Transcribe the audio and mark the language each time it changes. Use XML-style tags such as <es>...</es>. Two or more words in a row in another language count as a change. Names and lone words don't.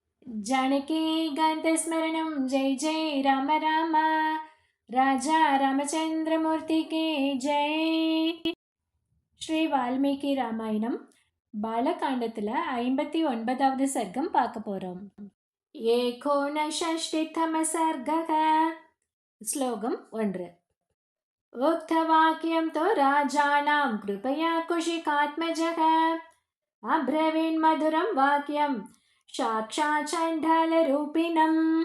<sa>जानकीकान्तस्मरणं जय जय राम राम</sa> <hi>राजा रामचंद्रमूर्ति के जय.</hi> <ta>ஸ்ரீ வால்மீகி ராமாயணம் பாலகாண்டத்தில் 59வது சர்க்கம் பார்க்க போகிறோம்.</ta> <sa>एकोनषष्टितमः सर्गः. ஸ்லோகம் 1. उक्तवाक्यं तु राजानं कृपया कुशिकात्मजः अब्रवीन् मधुरं वाक्यं साक्षात् चण्डाल रूपिणम्.</sa>